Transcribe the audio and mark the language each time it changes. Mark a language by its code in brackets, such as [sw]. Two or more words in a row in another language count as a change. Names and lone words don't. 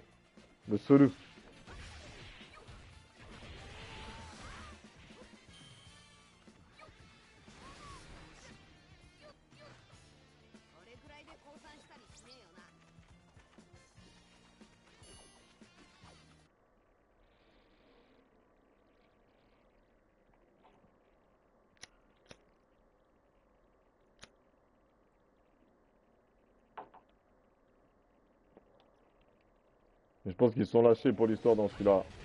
[fr] Le seul. [ja] これくらいで降参したりしねえよな。 [fr] Mais je pense qu'ils sont lâchés pour l'histoire dans celui-là.